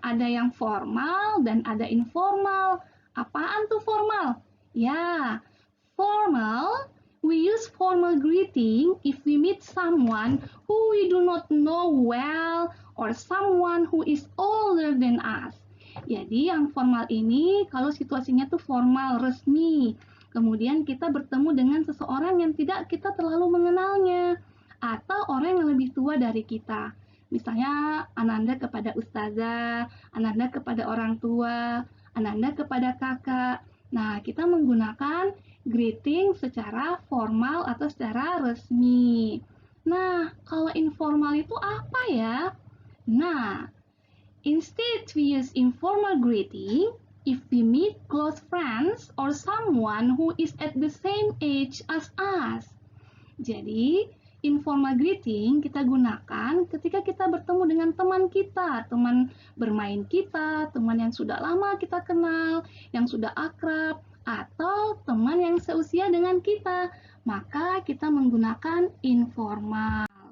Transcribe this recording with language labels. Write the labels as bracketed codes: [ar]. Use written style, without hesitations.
[id] Ada yang formal dan ada informal. Apaan tuh formal? [en] Ya, formal, we use formal greeting if we meet someone who we do not know well or someone who is older than us. [id] Jadi yang formal ini kalau situasinya tuh formal, resmi. Kemudian kita bertemu dengan seseorang yang tidak kita terlalu mengenalnya. Atau orang lebih tua dari kita. Misalnya Ananda kepada ustazah, Ananda kepada orang tua, Ananda kepada kakak. Nah, kita menggunakan greeting secara formal atau secara resmi. Nah, kalau informal itu apa ya? [en] Nah, instead we use informal greeting if we meet close friends or someone who is at the same age as us. [id] Jadi, informal greeting kita gunakan ketika kita bertemu dengan teman kita, teman bermain kita, teman yang sudah lama kita kenal, yang sudah akrab, atau teman yang seusia dengan kita. Maka kita menggunakan informal.